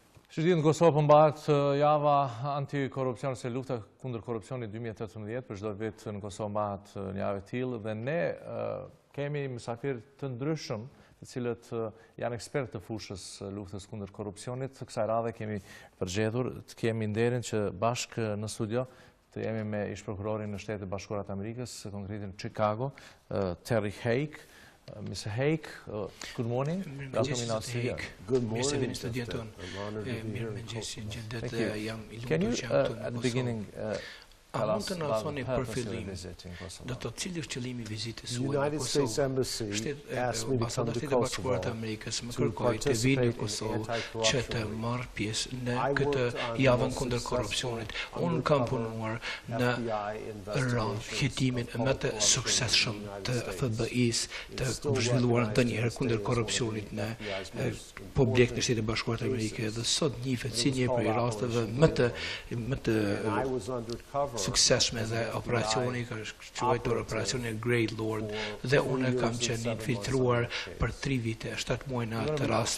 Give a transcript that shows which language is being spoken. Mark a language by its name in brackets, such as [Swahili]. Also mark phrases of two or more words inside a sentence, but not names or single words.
[Albanian] Shqipëria në Kosovë përmbahet java antikorrupsion se lufta kundër korrupsionit 2018, për çdo vit në Kosovë mbahet një javë e tillë dhe ne kemi mysafir të ndryshëm, të cilët janë ekspertë të fushës luftës kundër korrupsionit. Kësaj radhe kemi përgjedhur të kemi nderin që bashkë në studio të jemi me ish prokurorin në Shtetet Bashkuara të Amerikës, konkretin Chicago, Terry Hake. [English] Mr. Hake, good morning. Welcome in our studio. Good morning. Can you, at the beginning, [Albanian] A mund të na thoni për fillim, do të cili është qëllimi i vizitës suaj në Kosovë? Ambasada e Shtetit Bashkuar të Amerikës më kërkoi të vinë në Kosovë që të marrë pjesë në këtë javën kundër korrupsionit. Unë kam punuar në hetimin më të suksesshëm të FBI-s të zhvilluar ndonjëherë kundër korrupsionit në objekt në Shtetet Bashkuar të Amerikës dhe sot njihet si një prej rasteve më të suksesshme dhe operacioni ka quajtur operacioni Great Lord dhe unë kam qenë infiltruar për 3 vite, 7 muaj në atë rast.